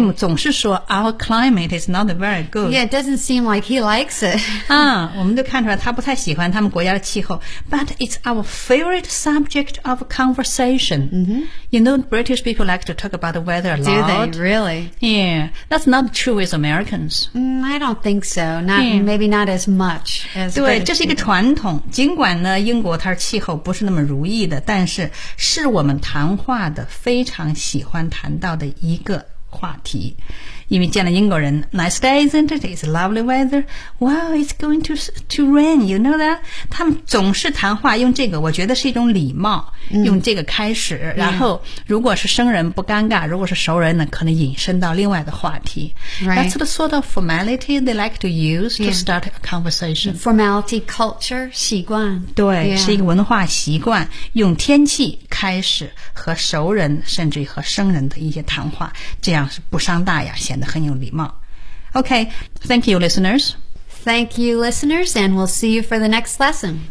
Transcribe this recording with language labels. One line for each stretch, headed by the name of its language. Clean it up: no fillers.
English: Jim
Chinese: 总是说
English: ，Our climate is not very good. Yeah, it doesn't seem like he likes it.
Chinese: 啊，我们就看出来他不太喜欢他们国家的气候。
English: But it's our favorite subject of conversation.、 Mm-hmm. You know, British people like to talk about the weather a lot. Do they really? Yeah, that's not true with Americans.、 I don't think so. Not、 yeah. maybe not as much as.
Chinese: 对，这是一个传统。尽管呢，英国它气候不是那么如意的，但是是我们谈话的非常喜欢谈到的一个。话题，因为见了英国人 ，
English: Nice day, isn't it? It's lovely weather. Wow, it's going to rain. You know that?
Chinese: 他们总是谈话用这个，我觉得是一种礼貌，用这个开始。嗯、然后，如果是生人不尴尬，如果是熟人呢，可能引申到另外的话题。
English: Right. That's the sort of formality they like to use to start a conversation. Formality, culture, 习惯。
Chinese: 对，
English: yeah.
Chinese: 是一个文化习惯，用天气开始和熟人，甚至和生人的一些谈话，这样是不伤大雅，显得很有礼貌。
English: Okay, thank you, listeners. Thank you, listeners, and we'll see you for the next lesson.